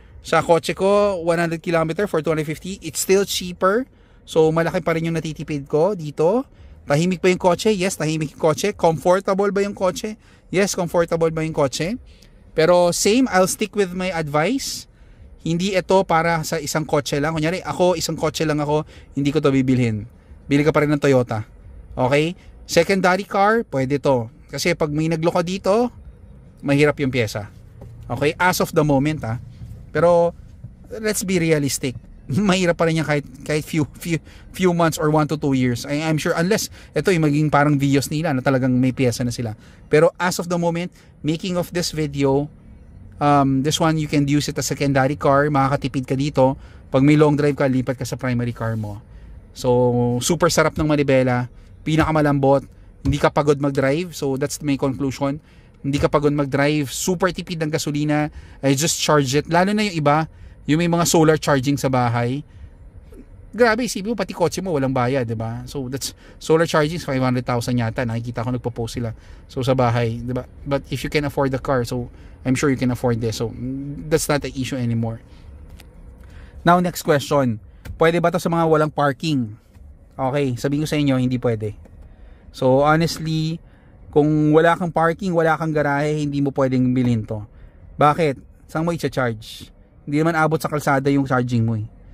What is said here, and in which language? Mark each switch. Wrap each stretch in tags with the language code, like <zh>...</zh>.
<tl>Sa kotse ko,</tl> <en>100 km for 250. It's still cheaper.</en> <tl>So, malaki pa rin yung natitipid ko dito. Tahimik ba yung kotse? Yes, tahimik yung kotse. Comfortable ba yung kotse?</tl> <en>Yes, comfortable</en> <tl>ba yung kotse?</tl> <en>Pero same, I'll stick with my advice.</en> <tl>Hindi ito para sa isang kotse lang. Kunyari, ako, isang kotse lang ako, hindi ko to bibilhin. Bili ka pa rin ng Toyota. Okay? Secondary car, pwede to. Kasi pag may nagloka dito, mahirap yung pyesa. Okay?</tl> <en>As of the moment, ha. Pero, let's be realistic.</en> <tl>Mahirap pa rin yan kahit</tl> <en>few months</en> <tl>or 1 to 2 years.</tl> <en>I'm sure, unless</en> <tl>ito yung maging parang videos nila na talagang may pyesa na sila.</tl> <en>Pero as of the moment, making of this video, this one you can use it as secondary car.</en> <tl>Makakatipid ka dito. Pag may long drive ka, lipat ka sa primary car mo. So, super sarap ng manibela. Pinakamalambot. Hindi ka pagod mag-drive.</tl> <en>So, that's my conclusion.</en> <tl>Hindi ka pagod mag-drive. Super tipid ng gasolina.</tl> <en>I just charge it.</en> <tl>Lalo na yung iba, yung may mga solar charging sa bahay. Grabe, isipin mo, pati kotse mo, walang bayad, diba? So, that's, solar charging, 500,000 yata. Nakikita ko nagpo-post sila. So, sa bahay, diba?</tl> <en>But if you can afford the car, so, I'm sure you can afford this. So, that's not an issue anymore. Now, next question.</en> <tl>Pwede ba to sa mga walang parking? Okay, sabihin ko sa inyo, hindi pwede. So, honestly, kung wala kang parking, wala kang garahe, hindi mo pwedeng bilhin to. Bakit? Saan mo i-charge? Hindi naman abot sa kalsada yung charging mo eh.</tl>